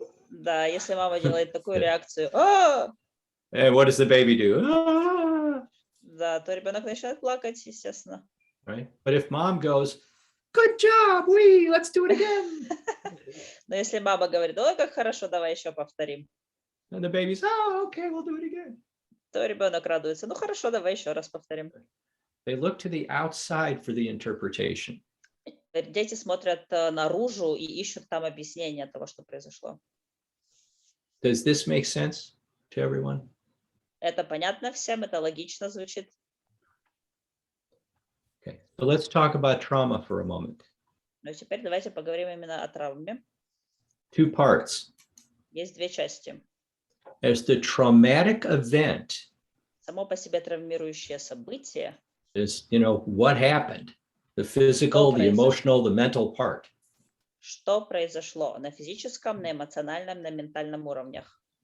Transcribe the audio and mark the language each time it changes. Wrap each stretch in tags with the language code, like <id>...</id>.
<ru>Да, если мама делает такую реакцию,</ru> <en>and what does the baby do?</en> <ru>да, то ребенок начинает плакать, естественно.</ru> <en>Right? But if mom goes, good job, let's do it again.</en> <ru>Но если мама говорит, ой, как хорошо, давай еще повторим,</ru> <en>And the baby's, okay, we'll do it again.</en> <ru>то ребенок радуется, ну хорошо, давай еще раз повторим.</ru> <en>They look to the outside for the interpretation.</en> <ru>Дети смотрят наружу и ищут там объяснение того, что произошло.</ru> <en>Does this make sense to everyone?</en> <ru>Это понятно всем, это логично звучит.</ru> <en>Okay, so let's talk about trauma for a moment.</en> <ru>Но теперь давайте поговорим именно о травме.</ru> <en>Two parts.</en> <ru>Есть две части.</ru> <en>As the traumatic event</en> <ru>Само по себе травмирующее событие,</ru> <en>is, what happened, the physical, the emotional, the mental part.</en> <ru>Что произошло на физическом, на эмоциональном, на ментальном уровнях.</ru>